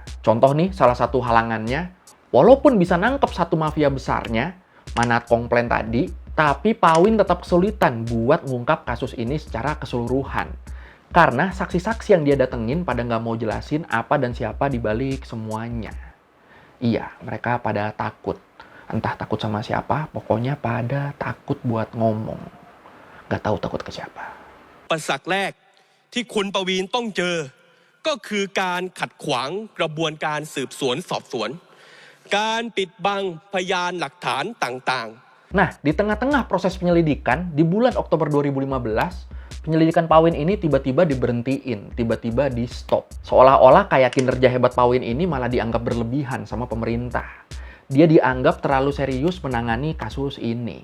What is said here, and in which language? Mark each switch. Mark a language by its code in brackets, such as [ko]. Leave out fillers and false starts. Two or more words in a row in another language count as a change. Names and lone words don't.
[id] Contoh nih, salah satu halangannya, walaupun bisa nangkep satu mafia besarnya, Manat Kongplen tadi, tapi Pawin tetap kesulitan buat ngungkap kasus ini secara keseluruhan. Karena saksi-saksi yang dia datengin pada nggak mau jelasin apa dan siapa dibalik semuanya. Iya, mereka pada takut. Entah takut sama siapa, pokoknya pada takut buat ngomong. Nggak tahu takut ke siapa. [th] อุปสรรคแรกที่คุณปวีณต้องเจอก็คือการขัดขวางกระบวนการสืบสวนสอบสวนการปิดบังพยานหลักฐานต่างๆ [id] Nah, di tengah-tengah proses penyelidikan, di bulan Oktober 2015, penyelidikan Pawin ini tiba-tiba diberhentiin, tiba-tiba di-stop. Seolah-olah kayak kinerja hebat Pawin ini malah dianggap berlebihan sama pemerintah. Dia dianggap terlalu serius menangani kasus ini.